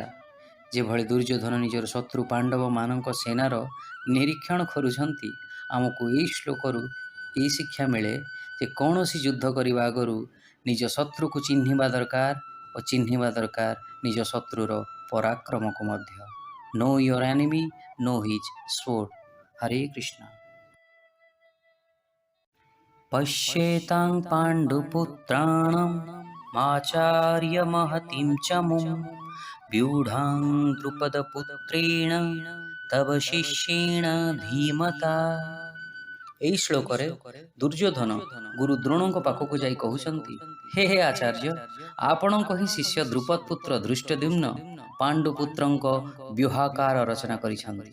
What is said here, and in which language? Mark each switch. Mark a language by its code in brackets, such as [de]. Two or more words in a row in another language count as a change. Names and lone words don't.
[or] ଯେଭଳି ଦୁର୍ଯ୍ୟୋଧନ ନିଜର ଶତ୍ରୁ ପାଣ୍ଡବମାନଙ୍କ ସେନାର ନିରୀକ୍ଷଣ କରୁଛନ୍ତି, ଆମକୁ ଏହି ଶ୍ଲୋକରୁ ଏହି ଶିକ୍ଷା ମିଳେ ଯେ କୌଣସି ଯୁଦ୍ଧ କରିବା ଆଗରୁ ନିଜ ଶତ୍ରୁକୁ ଚିହ୍ନିବା ଦରକାର ଓ ଚିହ୍ନିବା ଦରକାର ନିଜ ଶତ୍ରୁର ପରାକ୍ରମକୁ ମଧ୍ୟ। [en] Know your enemy, know his sword. [sa] ହରେ କୃଷ୍ଣ। ପଶ୍ୟେତାଂ ପାଣ୍ଡୁପୁତ୍ରାଣାଂ ମାଚାର୍ୟ ମହତିଂ ଚ ମୁଂ व्यूढां द्रुପଦପୁତ୍ରେଣ ତବ ଶିଷ୍ୟେଣ ଧୀମତା। [or] ଏହି ଶ୍ଲୋକରେ ଦୁର୍ଯ୍ୟୋଧନ ଗୁରୁ ଦ୍ରୋଣଙ୍କ ପାଖକୁ ଯାଇ କହୁଛନ୍ତି, ହେ ହେ ଆଚାର୍ଯ୍ୟ, ଆପଣଙ୍କ ହିଁ ଶିଷ୍ୟ ଦ୍ରୁପଦ ପୁତ୍ର ଧୃଷ୍ଟଦ୍ୟୁମ୍ନ ପାଣ୍ଡୁପୁତ୍ରଙ୍କ ବ୍ୟୁହାକାର ରଚନା କରିଛନ୍ତି।